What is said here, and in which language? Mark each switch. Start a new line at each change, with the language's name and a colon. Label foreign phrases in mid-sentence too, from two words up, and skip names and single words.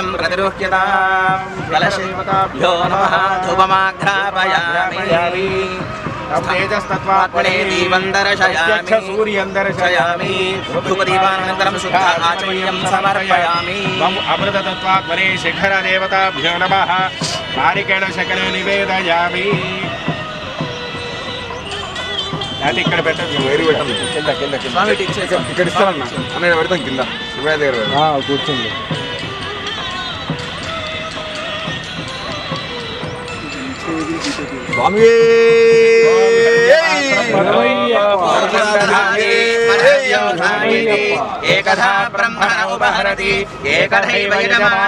Sanskrit: प्रतिरुह्यताम् कलशदेवताभ्यो नमः धूपमाघ्रापयामि तेजस्तत्त्वात्मने दीपं दर्शयामि सूर्यं दर्शयामि धूपदीपानन्तरं शुद्ध आचमनीयं समर्पयामि अमृततत्त्वात्मने शिखरदेवताभ्यो नमः नारिकेळ शकले निवेदयामि
Telugu: అది ఇక్కడ పెట్టండి వైరు పెట్టండి కింద కింద స్వామి ఇక్కడ ఇస్తానన్నా అన్నయ్య పెడతాం కింద శివయ్య దగ్గర కూర్చోండి
Sanskrit: స్వామి ఏకథా బ్రహ్మణ ఉపహరతి ఏకథైవ యజమాన